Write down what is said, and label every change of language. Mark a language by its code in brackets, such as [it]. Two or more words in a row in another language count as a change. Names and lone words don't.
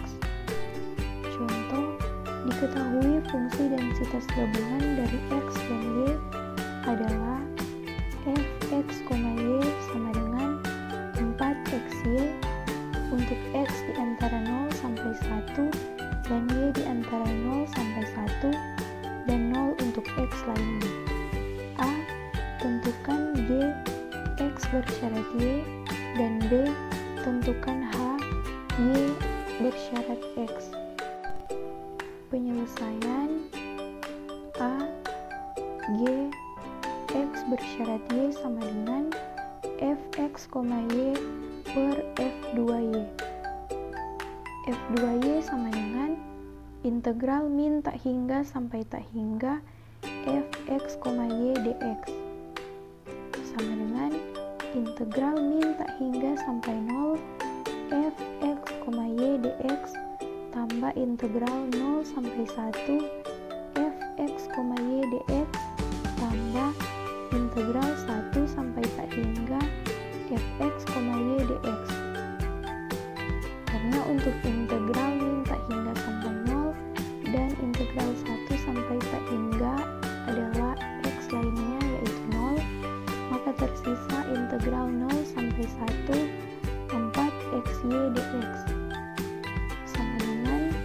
[id] Contoh, diketahui fungsi densitas gabungan dari x dan y adalah fx, y sama dengan 4xy untuk x di antara 0 sampai 1 dan y di antara 0 sampai 1 dan 0 untuk x lainnya. A. Tentukan G x bersyarat y, dan B. Tentukan H y bersyarat x. Penyelesaian A. G x bersyarat y sama dengan fx, y per f2y. f2y sama dengan integral min tak hingga sampai tak hingga fx, y dx sama dengan integral min tak hingga sampai 0 fx, y dx tambah integral 0 sampai 1 fx, y dx tambah integral 1 sampai tak hingga fx, y dx. Karena untuk integral min tak hingga sampai 0 dan integral 1 sampai tak hingga adalah x lainnya yaitu 0, maka tersisa integral 0 sampai 1 4xy dx sama dengan